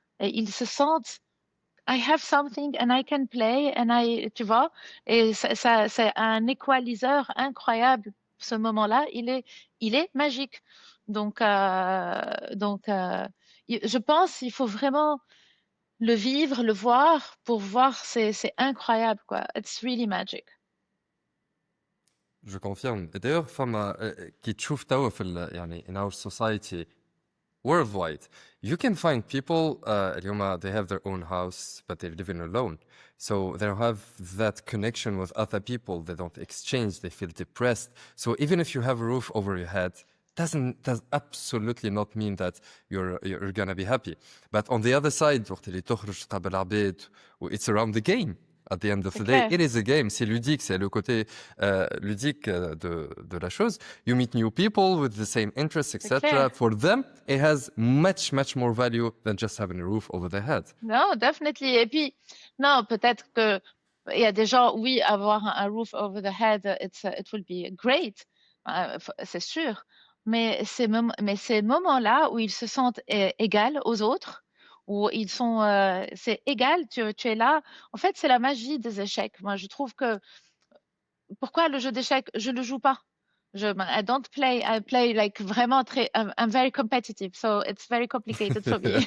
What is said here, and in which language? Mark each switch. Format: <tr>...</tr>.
<fr>Et ils se sentent</fr> <en>I have something and I can play and</en> <fr>tu vois, et c'est un équaliseur incroyable. Ce moment-là, il est magique. Donc, je pense qu'il faut vraiment le vivre, le voir pour voir, c'est incroyable, quoi.</fr> <en>It's really magic.</en> <fr>Je confirme. Et d'ailleurs,</fr> <ar>فما qui تشوف توا في يعني</ar> <en>in our society worldwide, you can find people</en> <ar>اليوم</ar> <en>they have their own house but they're living alone, so they don't have that connection with other people. They don't exchange. They feel depressed. So even if you have a roof over your head, does absolutely not mean that you're gonna be happy. But on the other side,</en> <ar>وقت اللي تخرج تقابل عباد,</ar> <en>it's around the game. At the end of the day, it is a game.</en> <fr>C'est ludique, c'est le côté ludique de la chose.</fr> <en>You meet new people with the same interests, etc. For them, it has much more value than just having a roof over their head. No, definitely.</en> <fr>Et puis, non, peut-être que il y a des gens, oui, avoir un</fr> <en>roof over the head, it will be great,</en> <fr>c'est sûr. Mais ces moments-là où ils se sentent égaux aux autres, où ils sont, c'est égal, tu es là. En fait, c'est la magie des échecs. Moi, je trouve que pourquoi le jeu d'échecs, je le joue pas.</fr> <en>I don't play. I play like</en> <fr>vraiment très.</fr> <en>I'm very competitive, so it's very complicated for me.</en>